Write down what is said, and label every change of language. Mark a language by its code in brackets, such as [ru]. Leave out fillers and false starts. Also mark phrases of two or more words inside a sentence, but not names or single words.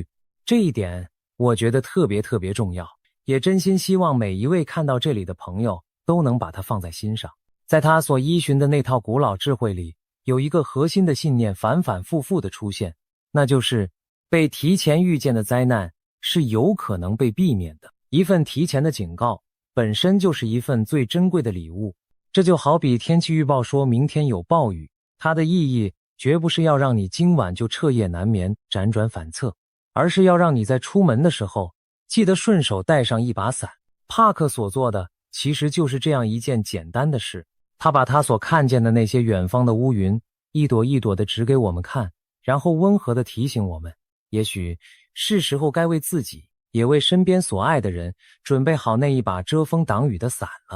[zh] 這一點我覺得特別重要，也真心希望每一位看到這裡的朋友都能把它放在心上。在他所依循的那套古老智慧裡，有一個核心的信念反反复复的出現，那就是被提前預見的災難是有可能被避免的。一份提前的警告本身就是一份最珍貴的禮物。這就好比天氣預報說明天有暴雨，它的意義絕不是要讓你今晚就徹夜難眠、輾轉反側，而是要讓你在出門的時候記得順手帶上一把傘。帕克所做的其實就是這樣一件簡單的事，他把他所看見的那些遠方的烏雲一朵一朵地指給我們看，然後溫和地提醒我們，也許是時候該為自己也為身邊所愛的人準備好那一把遮風擋雨的傘了。